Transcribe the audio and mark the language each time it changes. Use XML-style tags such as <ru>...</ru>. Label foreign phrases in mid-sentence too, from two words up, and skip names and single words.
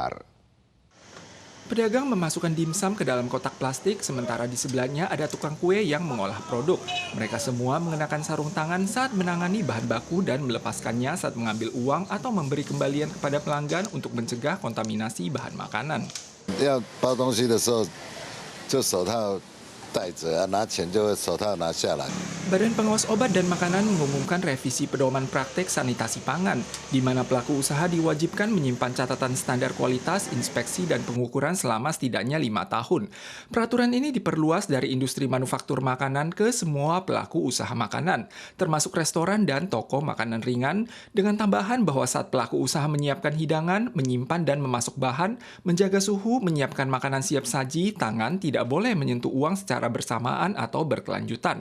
<id>Pedagang memasukkan dimsum ke dalam kotak plastik, sementara di sebelahnya ada tukang kue yang mengolah produk. Mereka semua mengenakan sarung tangan saat menangani bahan baku dan melepaskannya saat mengambil uang atau memberi kembalian kepada pelanggan untuk mencegah kontaminasi bahan makanan.</id> <zh>要包东西的时候，就手套戴着，拿钱就会手套拿下来。</zh> <id>Badan Pengawas Obat dan Makanan mengumumkan revisi pedoman praktek sanitasi pangan, di mana pelaku usaha diwajibkan menyimpan catatan standar kualitas, inspeksi, dan pengukuran selama setidaknya 5 tahun. Peraturan ini diperluas dari industri manufaktur makanan ke semua pelaku usaha makanan, termasuk restoran dan toko makanan ringan, dengan tambahan bahwa saat pelaku usaha menyiapkan hidangan, menyimpan dan memasuk bahan, menjaga suhu, menyiapkan makanan siap saji, tangan tidak boleh menyentuh uang secara bersamaan atau berkelanjutan.</id>